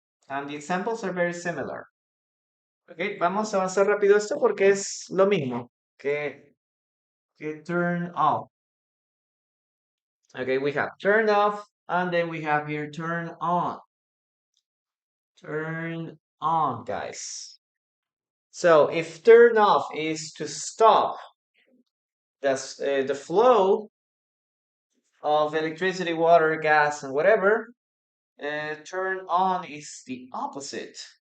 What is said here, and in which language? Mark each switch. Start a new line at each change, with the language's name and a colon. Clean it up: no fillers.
English: And the examples are very similar.
Spanish: Ok, vamos a avanzar rápido esto porque es lo mismo que
English: turn off. Okay, we have turn off and then we have here turn on. Turn on, guys. So if turn off is to stop the flow of electricity, water, gas, and whatever, turn on is the opposite.